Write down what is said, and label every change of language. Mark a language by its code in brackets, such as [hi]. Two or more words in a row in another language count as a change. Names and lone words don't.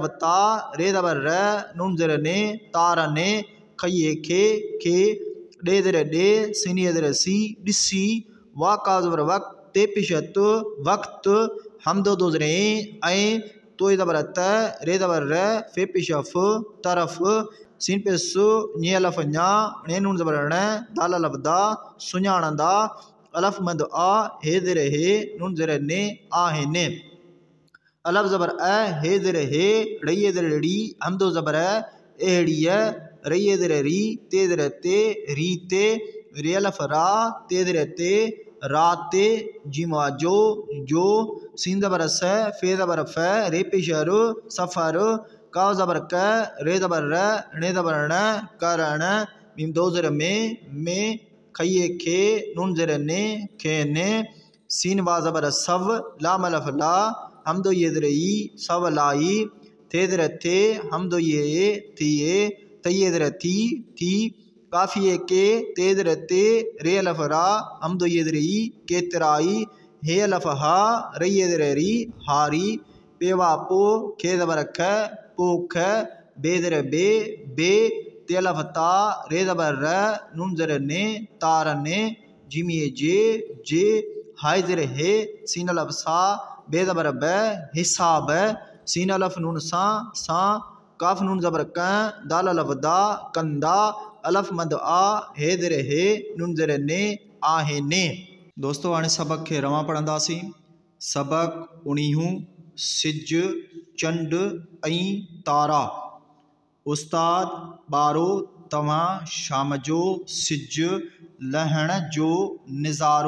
[sd] ता रे ज़बर र नून ज़र ने तारा ने खये खे डे ज़र डे सीनिए ज़र सी डिसी वा का ज़बर वक्त ते पिशत वक्त हम दो ज़रे ऐ तो ज़बर त रे ज़बर र फे पेश फ तरफ सीन पे सु नी अलफ न्या ने नून ज़बर न दाल अलफ दा सुञाणंदा अलफ मद आ हे ज़र हे नून ज़र ने आहे ने अलफ ज़बर अ हे ज़र हे रही ज़र री हम दो ज़बर एहड़िय रही ज़र री ते ज़र ते री ते रे अलफ रा ते ज़र ते राते जिमा जो सीन ज़बर स फे ज़बर फ रे पेशर सफ़र काव ज़बर क रे ज़बर र ने ज़बर न करण मीम दो ज़र में खये खे नून ज़र ने खे ने सीन वा ज़बर सव लाम अलफ ला हम दो ये ज़र ई सव लाई थे ज़र थे हम दो ये थिए तये ज़र थी काफ़िए के ते ज़र ते रे अलफ रा हम दो ये ज़र ई के तराई हे अलफ हा रे ये ज़र री हारी पेवा पो खे ज़बर ख पोख बे ज़र बे ते अलफ ता रे ज़बर र नून ज़र ने तार ने जिमिए जे हाय ज़र हे सीन अलफ सा बे ज़बर ब हिसाब सीन अलफ नून सा काफ नून ज़बर क दाल अलफ दा कंदा अलफ मद आ हे ज़र हे नून ज़र ने आहे ने दोस्तों हाणे सबक खे रवां पढ़ंदासीं सबक 19 सिज चंड ऐं तारा उस्ताद ॿारो तव्हां शाम जो सिज लहण जो नज़ारो